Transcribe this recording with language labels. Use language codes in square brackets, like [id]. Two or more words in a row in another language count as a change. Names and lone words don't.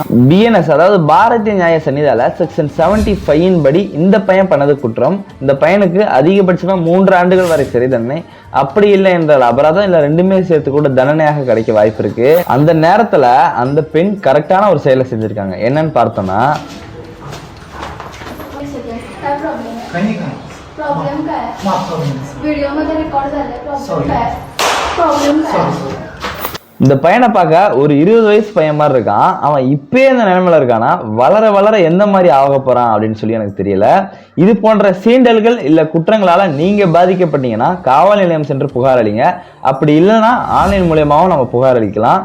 [ta] பிஎன்எஸ், அதாவது பாரதிய நியாய சன்னிதால செக்ஷன் 75 படி இந்த பையன் பண்ணது குற்றம். இந்த பையனுக்கு அதிகபட்சமா 3 ஆண்டுகள் வரை சிறை தண்டனை, அப்படி இல்லை என்றால் அபராதம், இல்ல ரெண்டுமே சேர்த்து கூட தண்டனையாக கிடைக்க வாய்ப்பு இருக்கு. அந்த நேரத்துல அந்த பெண் கரெக்டான ஒரு செயலை செஞ்சிருக்காங்க. என்னன்னு பார்த்தோம்னா, [mr] प्रॉब्लेम काय व्हिडिओ मध्ये रेकॉर्ड झाले प्रॉब्लेम काय [ta] இந்த பையனை பார்க்க ஒரு 20 வயசு பையன் மாதிரி இருக்கான். அவன் இப்பயே இந்த நிலைமையில இருக்கானா, வளர வளர எந்த மாதிரி ஆக போறான் அப்படின்னு சொல்லி எனக்கு தெரியல. இது போன்ற சீண்டல்கள் இல்ல குற்றங்களால நீங்க பாதிக்கப்பட்டீங்கன்னா காவல் நிலையம் சென்று புகார் அளிங்க. அப்படி இல்லைன்னா ஆன்லைன் மூலியமாவும் நம்ம புகார் அளிக்கலாம்.